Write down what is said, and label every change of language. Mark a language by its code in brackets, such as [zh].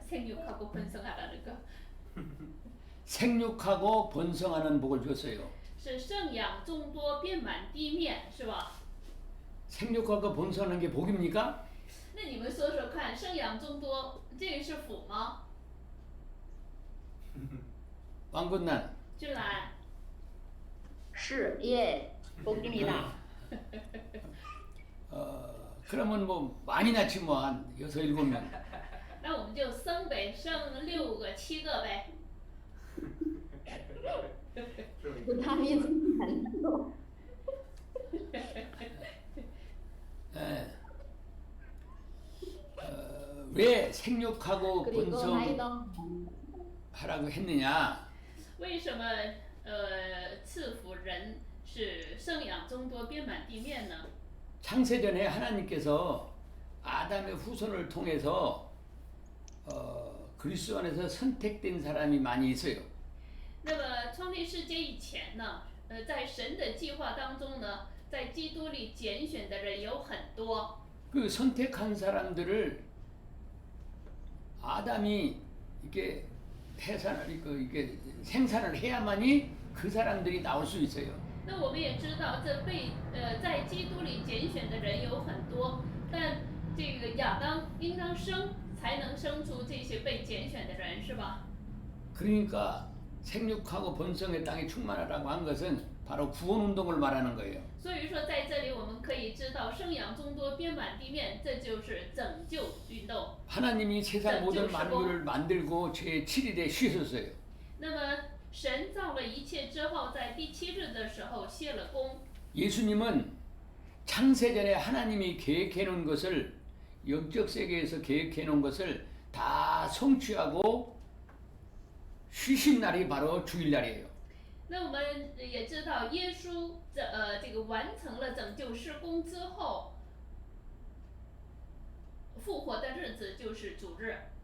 [ko] 생육하고 번성하라는 거. 생육하고 번성하는 복을 줬어요. [zh] 是生养众多，遍满地面，是吧？ [ko] 생육하고 번성하는 게 복입니까? [zh] 那你们说说看，生养众多，这个是福吗？ [ko] 왕군난 [zh] 俊兰，是耶， [ko] 복입니다. 그러면 뭐 많이 낳지 뭐 한 6, 7명. [zh] 那我们就生呗，生6个、7个呗。 [ko] 부담이 안 나. 왜 생육하고 그리고 번성하라고 나이도 했느냐? [zh] 为什么赐福人是生养众多，遍满地面呢？ [ko] 창세전에 하나님께서 아담의 후손을 통해서 그리스도 안에서 선택된 사람이 많이 있어요. [zh] 那么创立世界以前呢，在神的计划当中呢，在基督里拣选的人有很多。 [ko] 그 선택한 사람들을 아담이 이게 이게 생산을 해야만이 그 사람들이 나올 수 있어요. [zh] 那我们也知道，这被在基督里拣选的人有很多，但这个亚当应当生，才能生出这些被拣选的人，是吧？ [ko] 그러니까 생육하고 번성의 땅에 충만하라고 한 것은 바로 구원 운동을 말하는 거예요. [zh] 所以说，在这里我们可以知道，生养众多，遍满地面，这就是拯救运动。 [ko] 하나님이 세상 모든 만물을 만들고 제7일에 쉬셨어요. [zh] 那么，神造了一切之后，在第7日的时候歇了工。 [ko] 예수님은 창세전에 하나님이 계획해 놓은 것을 영적 세계에서 계획해 놓은 것을 다 성취하고 쉬신 날이 바로 주일날이에요. [zh] 那我们也知道，耶稣这个完成了拯救事工之后，复活的日子就是主日。